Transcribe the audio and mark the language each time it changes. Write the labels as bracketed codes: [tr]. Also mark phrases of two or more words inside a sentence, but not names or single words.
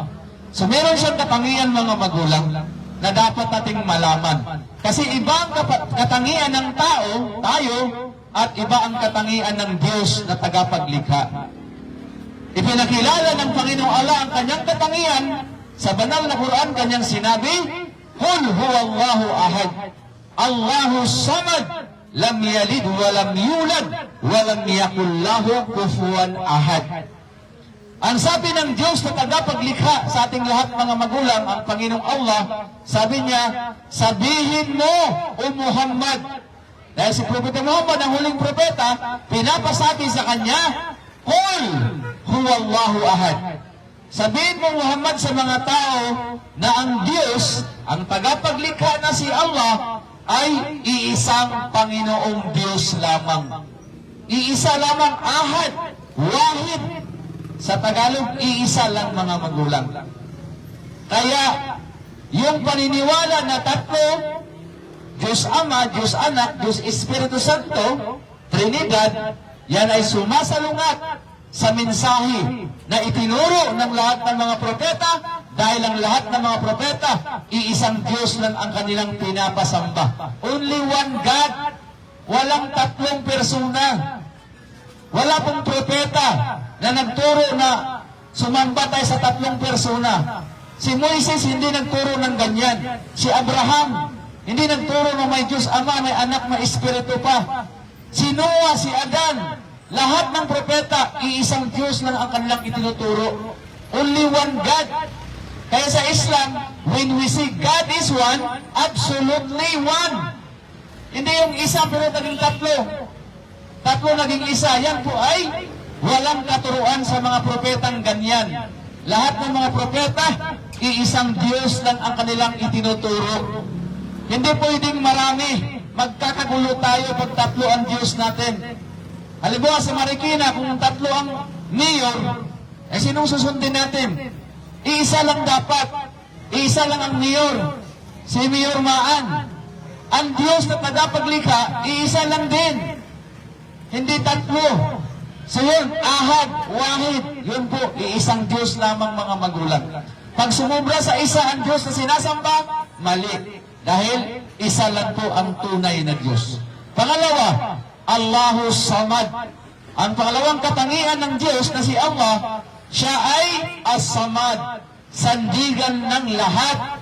[tl] So meron siyang katangian mga magulang na dapat nating malaman. Kasi iba ang katangian ng tao, tayo, at iba ang katangian ng Diyos na tagapaglikha. Ipinakilala ng Panginoong Allah ang kanyang katangian sa banal na Quran, kanyang sinabi, [ar] قل هو الله أحد، الله الصمد، لم يلد ولم يولد ولم يكن له كفوا أحد. [tl] Ang sabi ng Diyos na tagapaglikha sa ating lahat mga magulang, ang Panginoong Allah, sabi niya, sabihin mo, O Muhammad, dahil si Propeta Muhammad ang huling propeta, pinapasabi sa kanya, [ar] قل هو الله أحد. [tl] Sabihin mo, Muhammad, sa mga tao na ang Diyos, ang tagapaglikha na si Allah, ay iisang Panginoong Diyos lamang. Iisa lamang, [ar] أحد، واحد. [tl] Sa Tagalog, iisa lang mga magulang. Kaya, yung paniniwala na tatlo, Diyos Ama, Diyos Anak, Diyos Espiritu Santo, Trinidad, yan ay sumasalungat sa mensahe na itinuro ng lahat ng mga propeta, dahil ang lahat ng mga propeta, iisang Diyos lang ang kanilang pinapasamba. [en] Only one God, [tl] walang tatlong persona. Wala pong propeta na nagturo na sumamba tayo sa tatlong persona. Si Moises hindi nagturo ng ganyan. Si Abraham hindi nagturo na may Diyos Ama, may Anak, may Espiritu pa. Si Noah, si Adan, lahat ng propeta, iisang Diyos lang ang kanilang itinuturo. [en] Only one God. [tl] Kaya sa Islam, [en] when we say God is one, absolutely one. [tl] Hindi yung isa pero naging tatlo. Tatlo naging isa. Yan po ay walang katuruan sa mga propetang ganyan. Lahat ng mga propeta, iisang Diyos lang ang kanilang itinuturo. Hindi pwedeng marami. Magkakagulo tayo pag tatlo ang Diyos natin. Halimbawa sa Marikina, kung tatlo ang mayor, eh sinong susundin natin? Iisa lang dapat. Iisa lang ang mayor. Si Mayor Maan. Ang Diyos na tagapaglikha, iisa lang din. Hindi tatlo. So yun, [ar] أحد، واحد. [tl] Yun po, iisang Diyos lamang mga magulang. Pag sumubra sa isa ang Diyos na sinasamba, mali. Dahil isa lang po ang tunay na Diyos. Pangalawa, [ar] الله الصمد. [tl] Ang pangalawang katangian ng Diyos na si Allah, siya ay As-Samad, sandigan ng lahat.